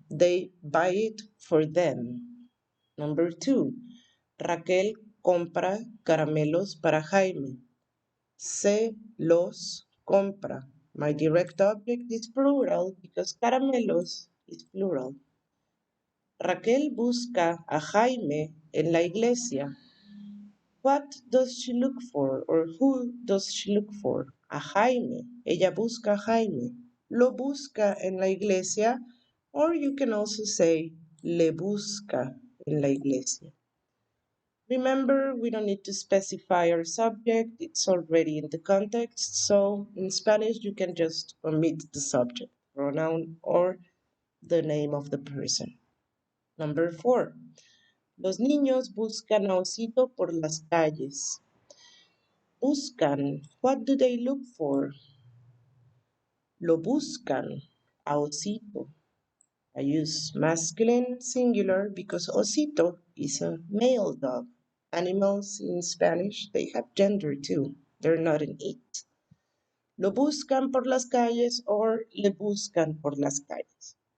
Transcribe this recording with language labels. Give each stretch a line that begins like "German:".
English: They buy it for them. Number two,
Spanish: Raquel compra caramelos para Jaime. Se los compra.
English: My direct object is plural because caramelos is plural.
Spanish: Raquel busca a Jaime en la iglesia.
English: What does she look for, or who does she look for?
Spanish: A Jaime. Ella busca a Jaime. Lo busca en la iglesia,
English: or you can also say
Spanish: le busca en la iglesia.
English: Remember, we don't need to specify our subject. It's already in the context. So in Spanish, you can just omit the subject, pronoun, or the name of the person. Number four.
Spanish: Los niños buscan a Osito por las calles. Buscan.
English: What do they look for?
Spanish: Lo buscan. A Osito.
English: I use masculine singular because Osito is a male dog. Animals in Spanish, they have gender too. They're not an it.
Spanish: Lo buscan por las calles or le buscan por las calles.